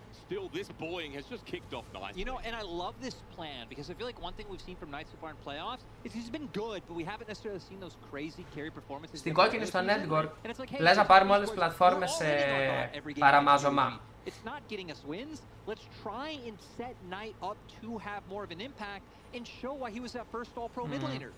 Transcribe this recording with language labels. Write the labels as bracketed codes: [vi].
[en] Still, this bullying has just kicked off nice. You know, and I love this plan because I feel like one thing we've seen from Knight so far in playoffs is he's been good, but we haven't necessarily seen those crazy carry performances. [el] Στην κόκκινη στο network, λες να πάρουμε όλες τις πλατφόρμες παραμάζωμα. [en] It's not getting us wins. Let's try and set Knight up to have more of an impact and show why he was that first all-pro mid laner.